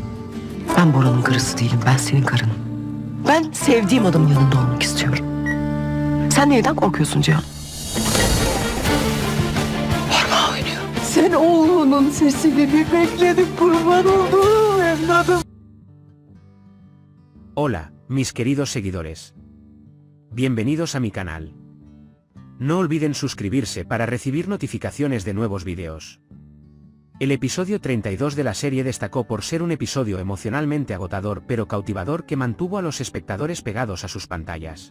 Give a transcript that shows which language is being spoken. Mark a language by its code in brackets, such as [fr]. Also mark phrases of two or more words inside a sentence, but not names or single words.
[tr] Ben Bora'nın karısı değilim, ben senin karınım. Ben sevdiğim adamın yanında olmak istiyorum. Sen neyden korkuyorsun Cihan? Parmağı oynuyor. Sen oğlunun sesini bir bekledim, kurban olduğum evladım. [es] Hola, mis queridos seguidores. Bienvenidos a mi canal. No olviden suscribirse para recibir notificaciones de nuevos videos. El episodio 32 de la serie destacó por ser un episodio emocionalmente agotador pero cautivador que mantuvo a los espectadores pegados a sus pantallas.